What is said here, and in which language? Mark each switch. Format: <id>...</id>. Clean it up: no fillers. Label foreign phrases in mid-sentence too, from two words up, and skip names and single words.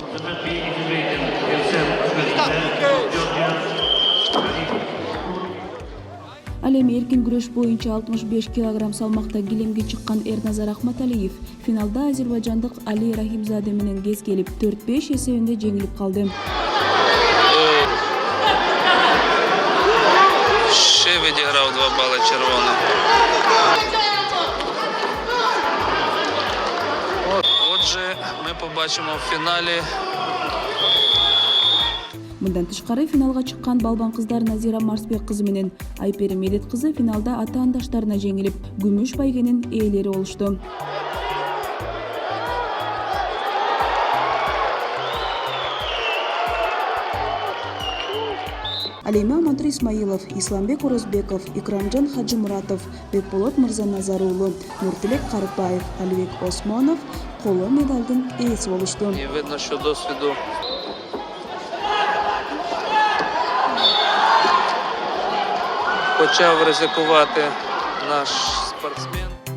<ky>Ал эми эркин күрөш боюнча 65 килограмм салмакта килемге чыккан Эрназар Ахматалиев финалда азербайжандык Али Рахимзаде менен кез келип 4-5 эсебинде жеңилип калды.</ky> <uk>Ще відіграв 2 бали червоних. Отже, ми побачимо в фіналі.</uk> <ky>Мындан тышкары финалга чыккан балбан кыздар Назира Марсбек кызы менен Айперим Медет кызы финалда атаандаштарына жеңилип, күмүш байгенин ээлери болушту. Ал эми Амантур Исмаилов, Исламбек Орозбеков, Икрамжан Хаджимуратов, Бекболот Мырзаназар уулу, Нуртилек Карыпбаев, Алибек Осмонов коло медалдын ээси болушту.</ky> <uk>І видно, що досвіду почав ризикувати наш спортсмен.</uk>